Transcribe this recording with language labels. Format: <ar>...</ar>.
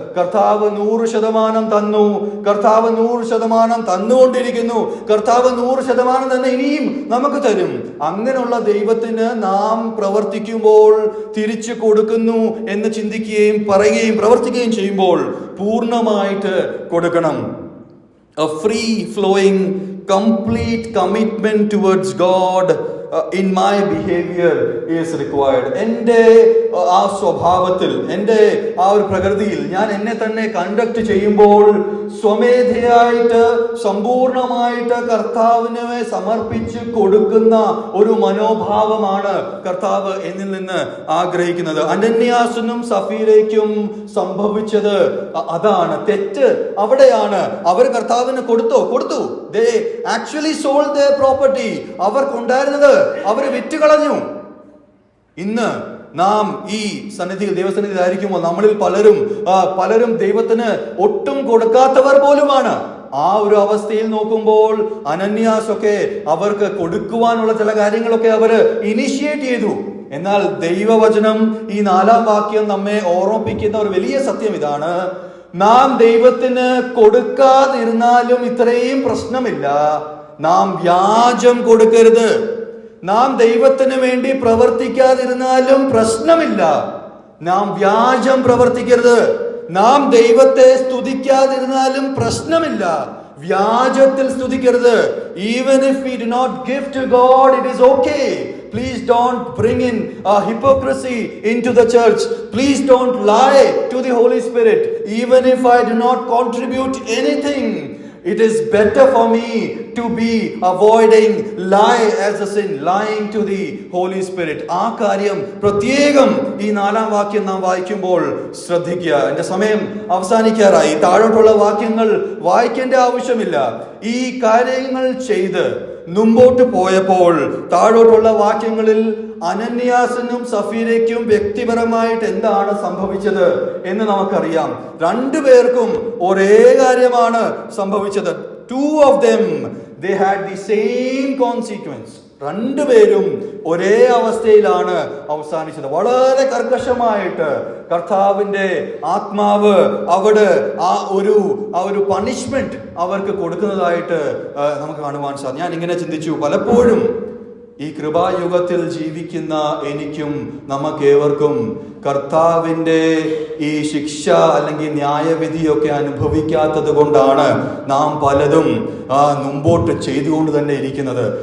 <ml>കർത്താവ് 100% തന്നു. കർത്താവ് 100% തന്നുകൊണ്ടിരിക്കുന്നു. കർത്താവ് 100% തന്നെ ഇനിയും നമുക്ക് തരും. അങ്ങനെയുള്ള ദൈവത്തിന് നാം പ്രവർത്തിക്കുമ്പോൾ തിരിച്ചു കൊടുക്കുന്നു എന്ന് ചിന്തിക്കുകയും പറയുകയും പ്രവർത്തിക്കുകയും ചെയ്യുമ്പോൾ പൂർണ്ണമായിട്ട് കൊടുക്കണം.</ml> <en>A free flowing complete commitment towards God in my behavior is required.</en> <ml>എൻ്റെ ആ സ്വഭാവത്തിൽ, എൻ്റെ ആ ഒരു പ്രകൃതിയിൽ ഞാൻ എന്നെ തന്നെ കണ്ടക്ട് ചെയ്യുമ്പോൾ സ്വമേധയായിട്ട് സമ്പൂർണമായിട്ട് കർത്താവിനെ സമർപ്പിച്ച് കൊടുക്കുന്ന ഒരു മനോഭാവമാണ് കർത്താവ് എന്നിൽ നിന്ന് ആഗ്രഹിക്കുന്നത്. അനന്യാസിനും സഫീരയ്ക്കും സംഭവിച്ചത് അതാണ്. തെറ്റ് അവിടെയാണ്. അവർ കർത്താവിന് കൊടുത്തു.</ml> <en>They actually sold their property.</en> <ml>അവർക്കുണ്ടായിരുന്നത് അവർ വിറ്റുകളഞ്ഞു. ഇന്ന് നാം ഈ സന്നിധിയിൽ, ദൈവസന്നിധിയിലായിരിക്കുമ്പോൾ നമ്മളിൽ പലരും ദൈവത്തിന് ഒട്ടും കൊടുക്കാത്തവർ പോലുമാണ്. ആ ഒരു അവസ്ഥയിൽ നോക്കുമ്പോൾ അനന്യാസൊക്കെ അവർക്ക് കൊടുക്കുവാനുള്ള ചില കാര്യങ്ങളൊക്കെ അവർ ഇനിഷ്യേറ്റ് ചെയ്തു. എന്നാൽ ദൈവവചനം ഈ 4-ാം വാക്യം നമ്മെ ഓർമ്മിപ്പിക്കുന്ന ഒരു വലിയ സത്യം ഇതാണ്: നാം ദൈവത്തിന് കൊടുക്കാതിരുന്നാലും ഇത്രയും പ്രശ്നമില്ല. നാം വ്യാജം കൊടുക്കരുത്. നാം ദൈവത്തിന് വേണ്ടി പ്രവർത്തിക്കാതിരുന്നാലും പ്രശ്നമില്ല. നാം വ്യാജം പ്രവർത്തിക്കരുത്. നാം ദൈവത്തെ സ്തുതിക്കാതിരുന്നാലും പ്രശ്നമില്ല. വ്യാജത്തിൽ സ്തുതിക്കരുത്.</ml> <en>Even if we do not give to God, it is okay. Please don't bring in hypocrisy into the church. Please don't lie to the Holy Spirit. Even if I do not contribute anything, it is better for me to be avoiding lie as a sin, lying to the Holy Spirit.</en> <ml>ആ കാര്യം പ്രത്യേകം ഈ 4-ാം വാക്യം നാം വായിക്കുമ്പോൾ ശ്രദ്ധിക്കുക. എൻ്റെ സമയം അവസാനിക്കാറായി. താഴോട്ടുള്ള വാക്യങ്ങൾ വായിക്കേണ്ട ആവശ്യമില്ല. ഈ കാര്യങ്ങൾ ചെയ്ത് മുമ്പോട്ട് പോയപ്പോൾ താഴോട്ടുള്ള വാക്യങ്ങളിൽ അനന്യാസിനും സഫീരയ്ക്കും വ്യക്തിപരമായിട്ട് എന്താണ് സംഭവിച്ചത് എന്ന് നമുക്കറിയാം. രണ്ടുപേർക്കും ഒരേ കാര്യമാണ് സംഭവിച്ചത്.</ml> <en>Two of them, they had the same consequence.</en> <ml>രണ്ടുപേരും ഒരേ അവസ്ഥയിലാണ് അവസാനിച്ചത്. വളരെ കർക്കശമായിട്ട് കർത്താവിന്റെ ആത്മാവ് അവിടെ ആ ഒരു പണിഷ്മെന്റ് അവർക്ക് കൊടുക്കുന്നതായിട്ട് നമുക്ക് കാണുവാൻ സാധിക്കും. ഞാൻ ഇങ്ങനെ ചിന്തിച്ചു, പലപ്പോഴും ഈ കൃപായുഗത്തിൽ ജീവിക്കുന്ന എനിക്കും നമുക്കേവർക്കും കർത്താവിൻ്റെ ഈ ശിക്ഷ അല്ലെങ്കിൽ ന്യായവിധിയൊക്കെ അനുഭവിക്കാത്തത് കൊണ്ടാണ് നാം പലതും മുമ്പോട്ട് ചെയ്തുകൊണ്ട് തന്നെ ഇരിക്കുന്നത്.</ml>